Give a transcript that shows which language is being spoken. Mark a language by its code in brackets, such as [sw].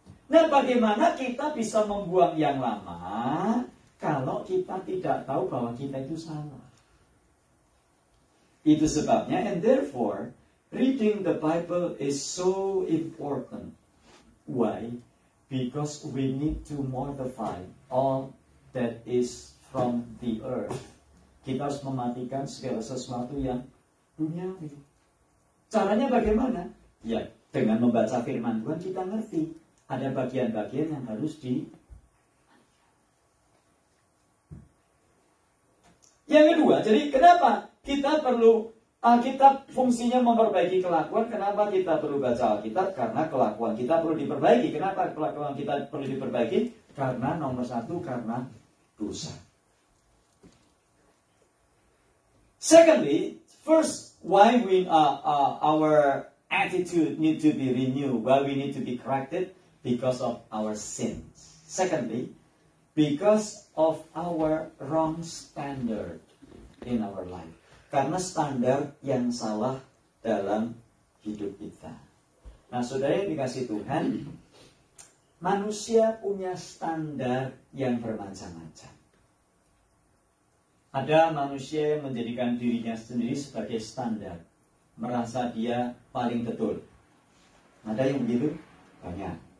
[id] Nah, bagaimana kita bisa membuang yang lama kalau kita tidak tahu bahwa kita itu salah? Itu sebabnya, [en] and therefore, reading the Bible is so important. Why? Because we need to mortify all that is from the earth. [id] Kita harus mematikan segala sesuatu yang duniawi. Caranya bagaimana? Ya, dengan membaca firman Tuhan kita ngerti. Ada bagian-bagian yang harus Yang kedua, jadi kenapa kita perlu kita fungsinya memperbaiki kelakuan? Kenapa kita perlu baca Alkitab? Karena kelakuan kita perlu diperbaiki. Kenapa kelakuan kita perlu diperbaiki? Karena nomor satu, karena dosa. [en] Secondly, first, why our attitude need to be renewed, why we need to be corrected, because of our sins. Secondly, because of our wrong standard in our life. [id] Karena standar yang salah dalam hidup kita. Nah, saudara yang dikasih Tuhan, manusia punya standar yang bermacam-macam. Ada manusia yang menjadikan dirinya sendiri sebagai standar. Merasa dia paling betul. Ada yang begitu? Banyak.